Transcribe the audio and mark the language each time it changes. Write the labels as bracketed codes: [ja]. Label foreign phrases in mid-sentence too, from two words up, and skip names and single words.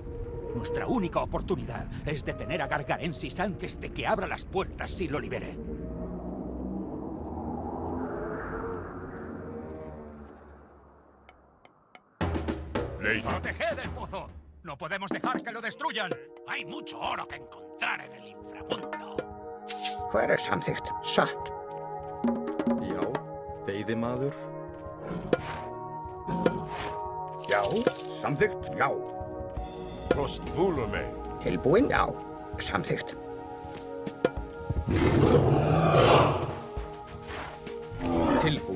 [es] Nuestra única oportunidad es detener a Gargarensis antes de que abra las puertas y lo libere. ¡Proteged el pozo! ¡No podemos dejar que lo destruyan! Hay mucho oro que encontrar en el inframundo. [is] Hver samþykkt? Satt. Já, veiðimaður. Já, samþykkt, já. Kostvúlume. Tilbúin, já. Samþykkt. Tilbúin.